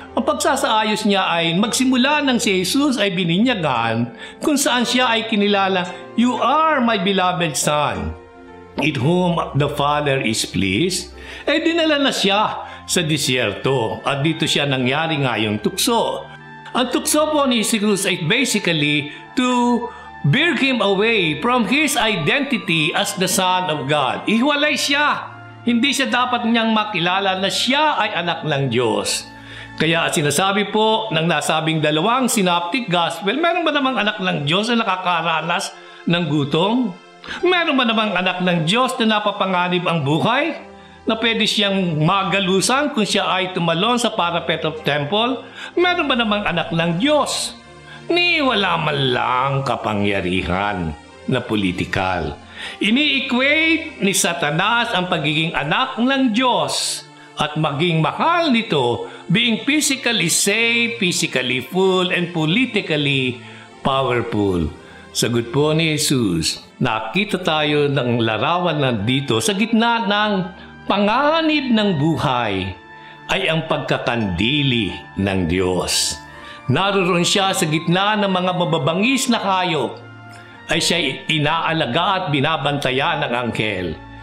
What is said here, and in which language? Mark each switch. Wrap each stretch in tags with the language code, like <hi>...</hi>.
<tl>Ang pagsasaayos niya ay magsimula nang si Jesus ay bininyagan kung saan siya ay kinilala,</tl> <en>"You are my beloved Son, in whom the Father is pleased."</en> <tl>Ay dinala na siya sa disyerto at dito siya nangyari nga yung tukso. Ang tukso po ni Jesus ay</tl> <en>basically to bear him away from his identity as the Son of God.</en> <tl>Ihiwalay siya. Hindi siya dapat niyang makilala na siya ay anak ng Diyos. Kaya sinasabi po ng nasabing dalawang synoptic gospel, meron ba namang anak ng Diyos na nakakaranas ng gutom? Meron ba namang anak ng Diyos na napapanganib ang buhay? Na pwede siyang magalusan kung siya ay tumalon sa</tl> <en>parapet of temple?</en> <tl>Meron ba namang anak ng Diyos? Ni wala man lang kapangyarihan na politikal. Ini-equate ni Satanas ang pagiging anak ng Diyos at maging mahal nito</tl> <en>being physically safe, physically full, and politically powerful.</en> <tl>Sagot po ni Jesus, nakita tayo ng larawan na dito sa gitna ng panganib ng buhay ay ang pagkakandili ng Diyos. Naroon siya sa gitna ng mga mababangis na hayop, ay siya inaalaga at binabantayan ng anghel.</tl>